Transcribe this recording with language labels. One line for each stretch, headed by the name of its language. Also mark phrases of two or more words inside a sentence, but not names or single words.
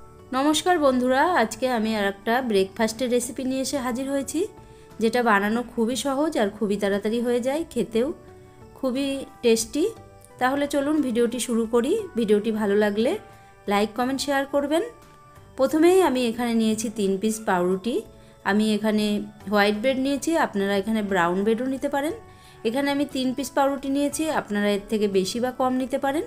Bangla: নমস্কার বন্ধুরা আজ কে আমি আরেকটা ব্রেকফাস্টের রেসিপি নিয়ে এসে হাজির হয়েছি যেটা বানানো খুবই সহজ আর খুবই তাড়াতাড়ি হয়ে যায় খেতেও খুবই টেস্টি। তাহলে চলুন ভিডিওটি শুরু করি। ভিডিওটি ভালো লাগলে
English: like comment share
Bangla: করবেন। প্রথমেই আমি এখানে নিয়েছি 3 পিস পাউরুটি। আমি এখানে
English: white bread
Bangla: নিয়েছি, আপনারা এখানে
English: brown breadও
Bangla: নিতে পারেন। এখানে আমি 3 পিস পাউরুটি নিয়েছি, আপনারা এর থেকে বেশি বা কম নিতে পারেন।